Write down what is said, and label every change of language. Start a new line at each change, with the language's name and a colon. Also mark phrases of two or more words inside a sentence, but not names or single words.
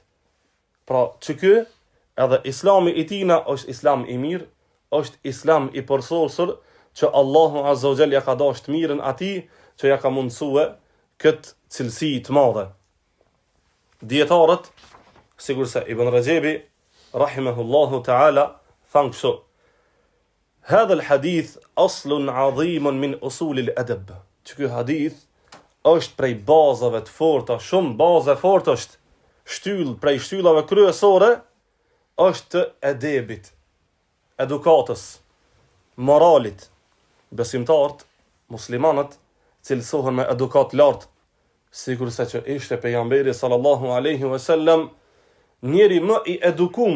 Albanian: Pra që ky edhe islami i tina është islam i mirë, është islam i përsosur, që Allahu
Arabic: عز وجل
Albanian: ja ka dashur të mirën atij që ja ka mundsue këtë cilësi të madhe. Dietarët, sigurisht Ibn Rajebi
Arabic: رحمه الله تعالى
Albanian: thanë kështu:
Arabic: هذا الحديث أصل عظيم من أصول الأدب.
Albanian: Ky hadith është prej bazave të forta, shumë baza fortë është, shtyll prej shtyllave kryesore është të edebit, edukatës, moralit. Besimtarët, muslimanët, cilësohen me edukat lartë, sikur se që ishte pejgamberi
Arabic: صلى الله عليه وسلم
Albanian: njeri më i edukum.